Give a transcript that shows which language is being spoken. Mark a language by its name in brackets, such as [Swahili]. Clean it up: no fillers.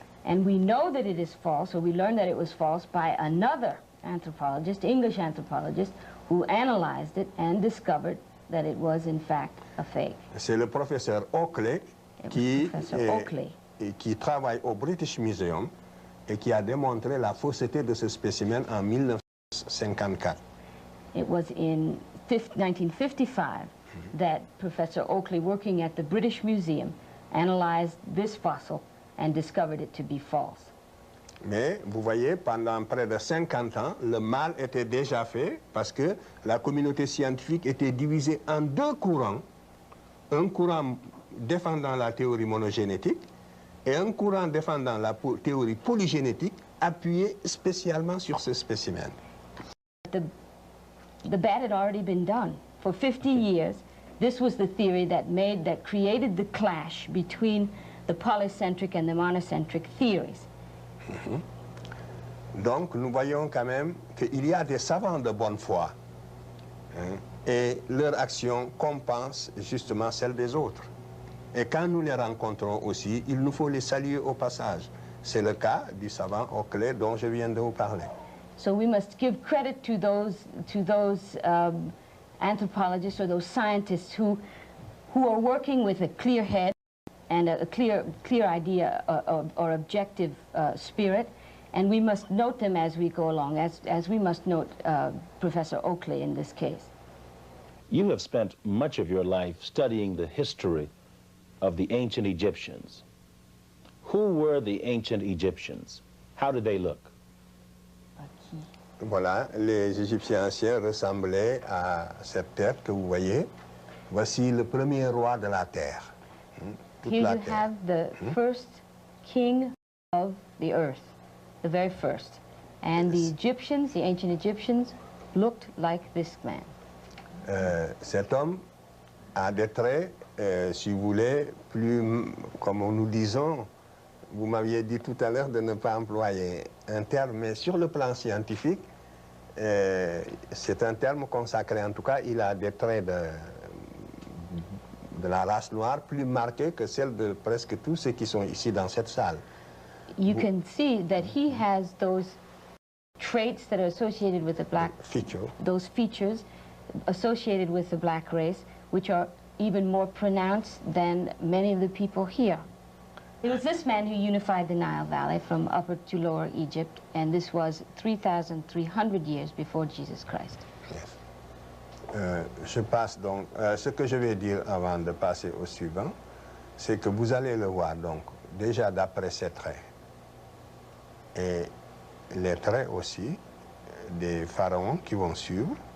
[English] And we know that it is false, or we learned that it was false by another anthropologist, English anthropologist, who analyzed it and discovered that it was in fact a fake. [French] C'est le professeur Oakley qui travaille au British Museum et qui a démontré la fausseté de ce spécimen en 1954. [English] It was in 1955 that Professor Oakley, working at the British Museum, analyzed this fossil and discovered it to be false. [French] Mais vous voyez, pendant près de 50 ans, le mal était déjà fait parce que la communauté scientifique était divisée en deux courants. Un courant défendant la théorie monogénétique et un courant défendant la théorie polygénétique appuyé spécialement sur ce spécimen. [English] The bad had already been done. For 50 years, this was the theory that created the clash between the polycentric and the monocentric theories. [French] Donc, nous voyons quand même qu'il y a des savants de bonne foi et leur action compense justement celle des autres. Et quand nous les rencontrons aussi, il nous faut les saluer au passage. C'est le cas du savant Oakley dont je viens de vous parler. [English] So we must give credit to those anthropologists or those scientists who are working with a clear head and a clear idea or objective spirit, and we must note them as we go along, as we must note Professor Oakley in this case. You have spent much of your life studying the history of the ancient Egyptians. Who were the ancient Egyptians? How did they look? [French] Voilà, les Égyptiens anciens ressemblaient à cette tête que vous voyez. Voici le premier roi de la terre. Toute [English] Here [French] la [English] you [French] terre. [English] have the first king of the earth, the very first. And the Egyptians, the ancient Egyptians, looked like this man. [French] Cet homme a des traits, si vous voulez, plus, comme nous disons, vous m'aviez dit tout à l'heure de ne pas employer un terme, mais sur le plan scientifique, c'est un terme consacré. En tout cas, il a des traits de la race noire plus marqués que celles de presque tous ceux qui sont ici dans cette salle. [English] You can see that he has those traits that are associated with the black, those features associated with the black race, which are even more pronounced than many of the people here. It was this man who unified the Nile Valley from Upper to Lower Egypt, and this was 3,300 years before Jesus Christ. Yes. [French] Je passe donc, ce que je vais dire avant de passer au suivant, c'est que vous allez le voir donc déjà d'après ses traits et les traits aussi des pharaons qui vont suivre.